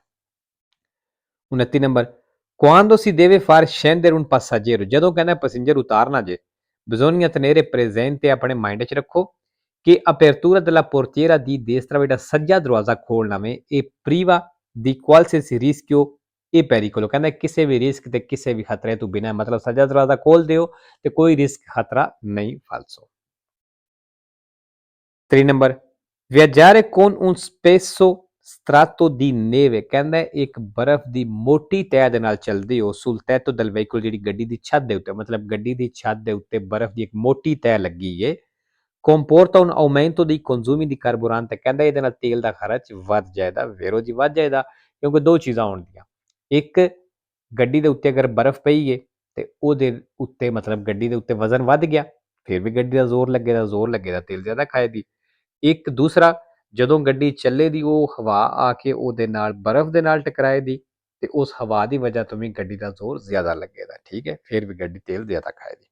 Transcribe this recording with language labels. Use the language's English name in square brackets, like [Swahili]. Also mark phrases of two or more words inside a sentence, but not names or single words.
[Punjabi] 29 ਨੰਬਰ, [Italian] quando si deve far scendere un passeggero, [Punjabi] ਜਦੋਂ ਕਹਿੰਦਾ ਪੈਸੇਂਜਰ ਉਤਾਰਨਾ ਜੇ [Italian] bisogna tenere presente, [Punjabi] ਆਪਣੇ ਮਾਈਂਡ 'ਚ ਰੱਖੋ ਕਿ [Italian] apertura della portiera di destra, [Punjabi] ਜਿਹੜਾ ਸੱਜਾ ਦਰਵਾਜ਼ਾ ਖੋਲਣਾ ਵੇ ਇਹ [Italian] priva di qualsiasi rischio e pericolo, [Punjabi] ਕਹਿੰਦਾ ਕਿਸੇ ਵੀ ਰਿਸਕ ਤੇ ਕਿਸੇ ਵੀ ਖਤਰੇ ਤੋਂ ਬਿਨਾਂ, ਮਤਲਬ ਸੱਜਾ ਦਰਵਾਜ਼ਾ ਖੋਲ ਦਿਓ ਤੇ ਕੋਈ ਰਿਸਕ ਖਤਰਾ ਨਹੀਂ ਫਾਲਸੋ। 3 ਨੰਬਰ, [Italian] viaggiare con un spesso strato di neve, [Punjabi] ਕਹਿੰਦਾ ਇੱਕ ਬਰਫ਼ ਦੀ ਮੋਟੀ ਤਹਿ ਦੇ ਨਾਲ ਚੱਲਦੇ ਹੋ [Italian] sul tetto del veicolo, [Punjabi] ਜਿਹੜੀ ਗੱਡੀ ਦੀ ਛੱਤ ਦੇ ਉੱਤੇ, ਮਤਲਬ ਗੱਡੀ ਦੀ ਛੱਤ ਦੇ ਉੱਤੇ ਬਰਫ਼ ਦੀ ਇੱਕ ਮੋਟੀ ਤਹਿ ਲੱਗੀ ਏ [Italian] comporta un aumento dei consumi di carburante, [Punjabi] ਕਹਿੰਦਾ ਇਹਦੇ ਨਾਲ ਤੇਲ ਦਾ ਖਰਚ ਵੱਧ ਜਾਏਗਾ ਵੇਰੋ ਜੀ, ਵੱਧ ਜਾਏਗਾ ਕਿਉਂਕਿ ਦੋ ਚੀਜ਼ਾਂ ਹੋਣਗੀਆਂ, ਇੱਕ ਗੱਡੀ ਦੇ ਉੱਤੇ ਅਗਰ ਬਰਫ਼ ਪਈ ਏ ਤੇ ਉਹਦੇ ਉੱਤੇ ਮਤਲਬ ਗੱਡੀ ਦੇ ਉੱਤੇ ਵਜ਼ਨ ਵੱਧ ਗਿਆ, ਫਿਰ ਵੀ ਗੱਡੀ ਦਾ ਜ਼ੋਰ ਲੱਗੇਗਾ ਤੇਲ ਜ਼ਿਆਦਾ ਖਾਏਗੀ। ਇੱਕ ਦੂਸਰਾ, ਜਦੋਂ ਗੱਡੀ ਚੱਲੇ ਦੀ ਉਹ ਹਵਾ ਆ ਕੇ ਉਹਦੇ ਨਾਲ ਬਰਫ਼ ਦੇ ਨਾਲ ਟਕਰਾਏ ਦੀ ਤੇ ਉਸ ਹਵਾ ਦੀ ਵਜ੍ਹਾ ਤੋਂ ਵੀ ਗੱਡੀ ਦਾ ਜ਼ੋਰ ਜ਼ਿਆਦਾ ਲੱਗੇਗਾ, ਠੀਕ ਹੈ, ਫਿਰ ਵੀ ਗੱਡੀ ਤੇਲ ਜ਼ਿਆਦਾ ਖਾਏਗੀ।